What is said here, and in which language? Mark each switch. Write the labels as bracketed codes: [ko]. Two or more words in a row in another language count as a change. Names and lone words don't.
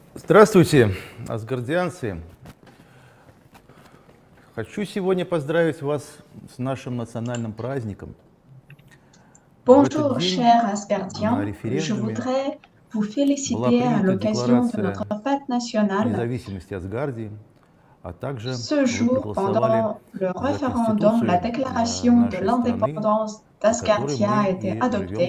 [ru] Здравствуйте, асгардианцы! Хочу сегодня поздравить вас с нашим национальным праздником. [fr] Bonjour, chers Asgardiens. Je voudrais vous féliciter à l'occasion de notre fête nationale. Ce jour, pendant le référendum, la déclaration de l'indépendance d'Asgardia a été adoptée.